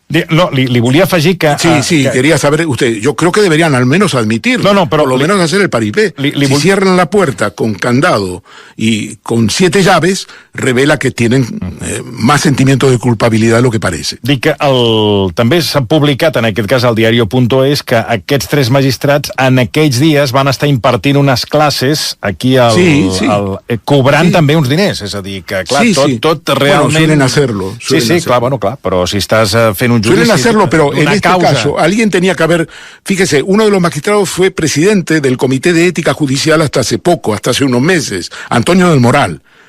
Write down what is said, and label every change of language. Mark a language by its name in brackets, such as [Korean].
[Catalan] No, li volia afegir que... [Spanish] Sí, quería saber usted. Yo creo que deberían al menos admitirlo. No, pero por lo menos hacer el paripé. Si cierran la puerta con candado y con 7 llaves, revela que tienen más sentimiento de culpabilidad de lo que parece. [Catalan] Dic que també s'ha publicat, en aquest cas, al diario.es, que aquests 3 magistrats en aquells dies van estar impartint unes classes aquí cobrant també uns diners. És a dir, que clar, tot realment... [Spanish] Bueno, suelen hacerlo. [Catalan] Clar, però si estàs fent un judici... [Spanish] Suelen hacerlo, pero en este caso alguien tenía que haber... Fíjese, uno de los magistrados fue presidente del Comité de Ética Judicial hasta hace unos meses, Antonio del Moral.